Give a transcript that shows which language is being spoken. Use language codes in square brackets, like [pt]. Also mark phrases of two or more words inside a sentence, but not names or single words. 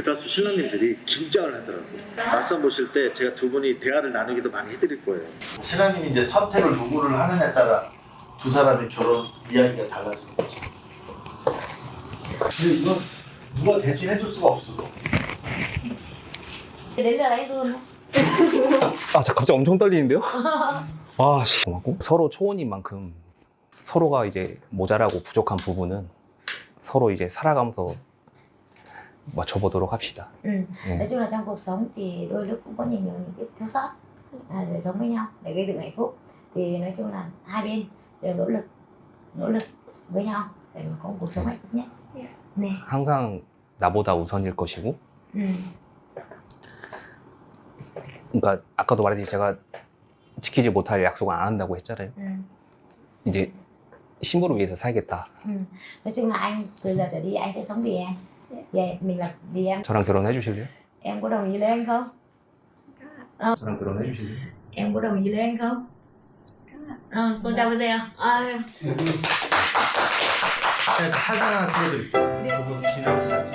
[ko] 대다수 신랑님들이 긴장을 하더라고요. 맞선 보실 때 제가 두 분이 대화를 나누기도 많이 해드릴 거예요. 신랑님이 이제 선택을 누구를 하느냐에 따라 두 사람의 결혼 이야기가 달라지는 거죠. 근데 이건 누가 대신 해줄 수가 없어. [vi] Đến giờ đấy luôn. [ko] 아, 갑자기 엄청 떨리는데요? 와, 씨. 고맙고. 서로 초혼인 만큼 서로가 이제 모자라고 bu족한 부분은 서로 이제 살아가면서 맞춰보도록 합시다. [vi] Nói chung là trong cuộc sống thì đôi lúc cũng có nhiều những cái thiếu sót để sống với nhau để gây dựng hạnh phúc. Thì nói chung là hai bên đều nỗ lực với nhau để mà có một cuộc sống hạnh phúc nhất. [ko] 네. 항상 나보다 우선일 것이고, 그러니까 아까도 말했듯이 제가 지키지 못할 약속을 안 한다고 했잖아요. 이제 신부를 위해서 살겠다. [vi] Nói chung là anh từ giờ trở đi anh sẽ sống vì em. Về mình là vì em. [ko] 저랑 결혼해 주실래요? [vi] Em có đồng ý lấy anh không? [ko] 저랑 결혼해 주실래요? [vi] Em có đồng ý lấy anh không? [ko] 손 잡으세요. 사진 하나 찍어드릴게요. 기념사진.